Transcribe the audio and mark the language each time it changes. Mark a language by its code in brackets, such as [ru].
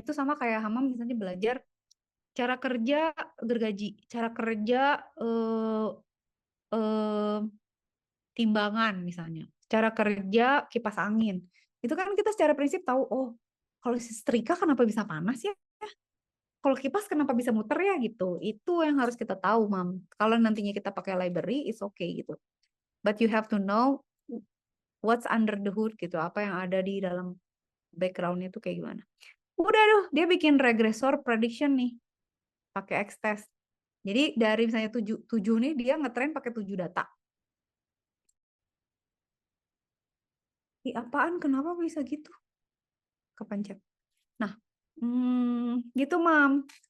[id] Itu sama kayak Hamam misalnya belajar cara kerja gergaji, cara kerja eh, eh, timbangan misalnya, cara kerja kipas angin. Itu kan kita secara prinsip tahu, oh kalau si setrika kenapa bisa panas ya? Kalau kipas kenapa bisa muter ya gitu. Itu yang harus kita tahu, Mam. Kalau nantinya kita pakai library, [en] it's okay [id] gitu. [en] But you have to know what's under the hood gitu. [id] Apa yang ada di dalam backgroundnya itu kayak gimana. Udah tuh, dia bikin regressor prediction nih. Pakai X-test. Jadi dari misalnya 7 nih, dia ngetrain pakai 7 data. Apaan? Kenapa bisa gitu? Kepencet. Nah, gitu, Mam.